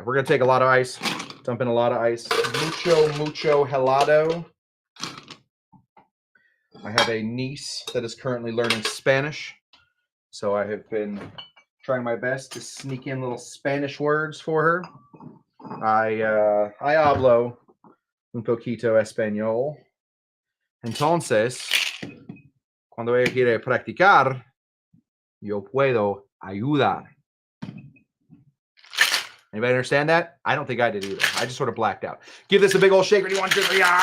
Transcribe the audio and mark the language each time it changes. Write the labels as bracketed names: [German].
[English] We're going to take a lot of ice, dump in a lot of ice. [Spanish] Mucho helado. [English] I have a niece that is currently learning Spanish, so I have been trying my best to sneak in little Spanish words for her. [Spanish] I hablo un poquito español. Entonces, cuando ella quiere practicar, yo puedo ayudar. [English] Anybody understand that? I don't think I did either. I just sort of blacked out. Give this a big old shake. Ready, 1, 2, 3.